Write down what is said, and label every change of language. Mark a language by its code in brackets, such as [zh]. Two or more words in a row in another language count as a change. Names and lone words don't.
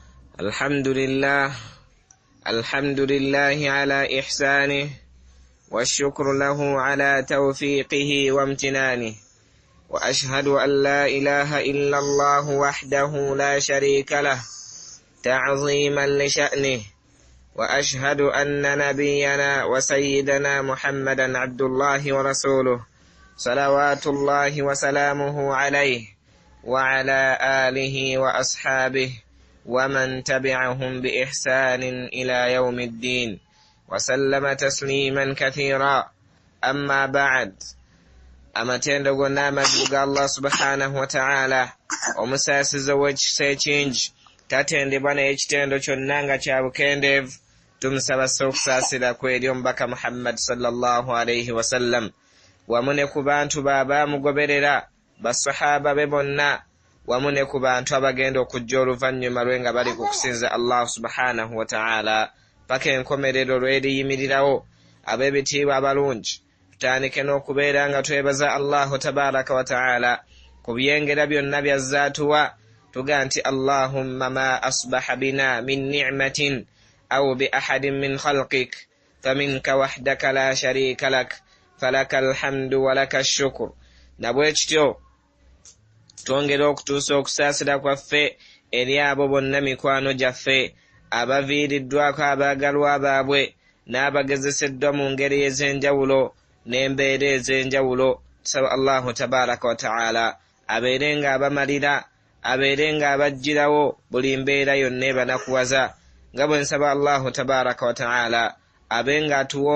[ar] الحمد لله على إحسانه والشكر له على توفيقه وامتنانه وأشهد أن لا إله إلا الله وحده لا شريك له تعظيما لشأنه وأشهد أن نبينا وسيدنا محمدا عبد الله ورسوله صلوات الله وسلامه عليه وعلى آله وأصحابه ومن تبعهم بإحسان إلى يوم الدين وسلم تسليما كثيرا أما بعد [lg] amatendo gonna amazibuga [ar] Allah subhanahu wa ta'ala [lg] omusasiza w'ekisechingi tatendebwa n'ekitendo kyonna nga kya bukendeevu tumusaba okusaasira kw'eri omubaka Muhammad [ar] صلى الله عليه وسلم [lg] wamu ne ku bantu baabamugoberera basahaba be bonna wamu ne ku bantu abagenda okujja oluvannyuma lwe nga bali ku kusinza [ar] الله سبحانه وتعالى [lg] paka enkomerero lweriyimirirawo ab'ebitiibwa abalungi tutandike n'okubeera nga twebaza [ar] الله تبارك وتعالى [lg] ku byengera byonna byazaatuwa tuga nti [ar] اللهم ما أصبح بنا من نعمة أو بأحد من خلقك فمنك وحدك لا شريك لك فلك الحمد ولك الشكر [lg] nabwe kityo twongera okutuusa okusaasira kwaffe eri abo bonna mikwano gyaffe abaviiriddwako abaagalwa baabwe n'abagezeseddwa mu ngeri ez'enjawulo n'embeera ez'enjawulo tusaba [ar] الله تبارك وتعالى [lg] abeere nga abamalira abeere nga abajjirawo buli mbeera yonna ebanakuwaza nga bwe nsaba [ar] الله تبارك وتعالى [lg] abe nga atuwa